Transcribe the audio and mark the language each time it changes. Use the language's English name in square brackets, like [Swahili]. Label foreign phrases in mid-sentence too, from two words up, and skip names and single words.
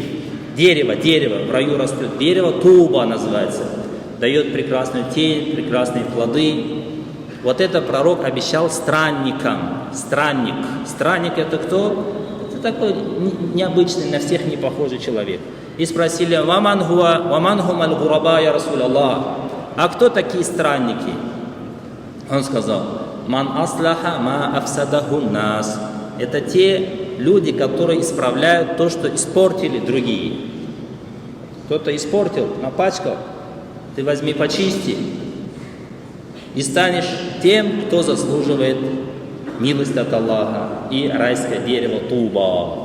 [Russian] Дерево, в раю растет дерево, туба называется. Дает прекрасную тень, прекрасные плоды. Вот это пророк обещал странникам. Странник — это кто? Это такой необычный, на всех не похожий человек. И спросили: [Arabic] «ومن هم الغرباء, يا رسول الله». [Russian] А кто такие странники? Он сказал: [Arabic] «من أصلح ما أفسده الناس». [Russian] Это те люди, которые исправляют то, что испортили другие. Кто-то испортил, напачкал, ты возьми, почисти, и станешь тем, кто заслуживает милость от Аллаха и райское дерево туба.